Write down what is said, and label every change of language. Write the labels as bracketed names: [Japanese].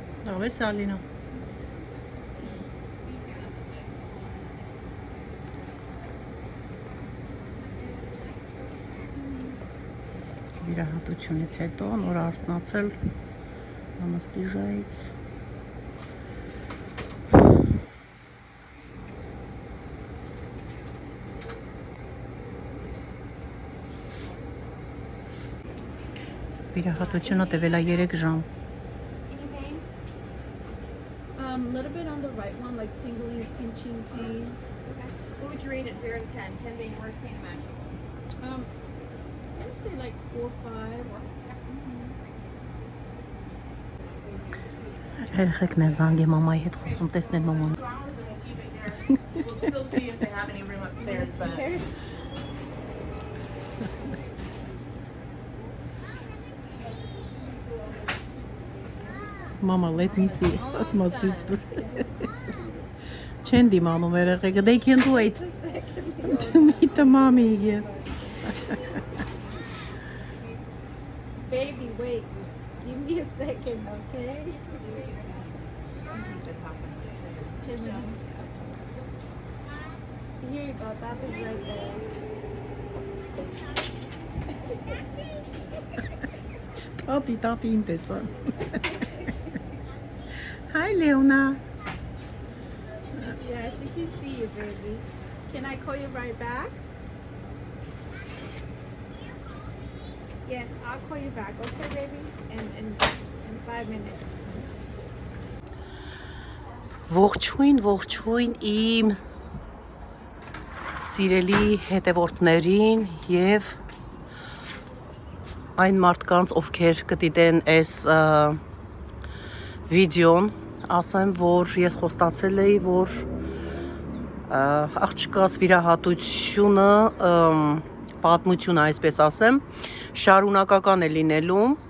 [Armenian] Աղես Ալինա։ Վիրահատությունից հետո նոր արթնացել անաստիժայից։ Վիրահատությունը տևել է 3 ժամ։ [English] Any pain? Little bit on the right one, like tingling, pinching pain. Okay. What would you rate it 0 to 10? 10 being worst pain imaginable. I would say like 4 or 5. [Armenian] Երեխեքն են զանգի մամայի հետ խոսում, տեսնել մաման։ [English] We'll still see if they have any room upstairs, but Mama, let me see. That's my sister. [Armenian] Չեն դիմանում երեխեքը. [English] They can wait to meet the mommy again. Baby, wait. Give me a second, okay? this happened. 10 minutes. Here you go. That is right there. [Armenian] Տատին տեսան։ Hi, Leona. [English] Yeah, she can see you, baby. Can I call you right back? Yes, I'll call you back, okay, baby? In 5 minutes. [Armenian] Ողջույն իմ սիրելի հետևորդներին եւ այն մարդկանց, ովքեր կդիտեն այս վիդեոն, ասեմ, որ ես խոստացել էի, որ աղջկաս վիրահատությունը, պատմությունը, այսպես ասեմ, շարունակական է լինելու։